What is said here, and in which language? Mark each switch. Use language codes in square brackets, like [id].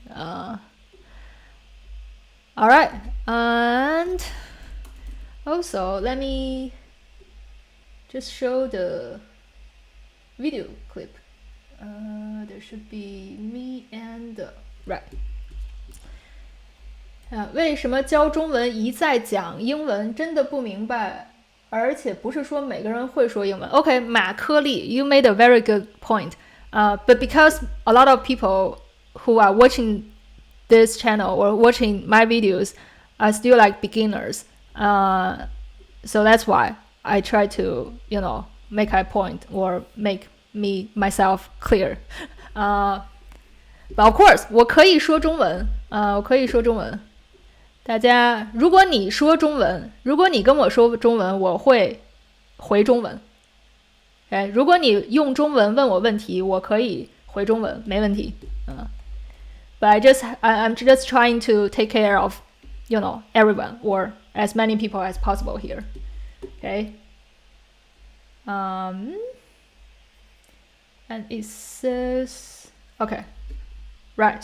[en] All right, and also let me just show the video clip. There should be me and right. [zh] 为什么教中文一再讲英文真的不明白，而且不是说每个人会说英文。 [en] Okay, 马克利 you made a very good point. But because a lot of people who are watching this channel or watching my videos are still like beginners, so that's why I try to, make a point or make myself clear. But of course, [zh] 我可以说中文，我可以说中文。大家，如果你说中文，如果你跟我说中文，我会回中文。如果你用中文问我问题，我可以回中文，没问题。 [en] But I'm just trying to take care of, everyone or as many people as possible here. Okay. And it says, okay, right.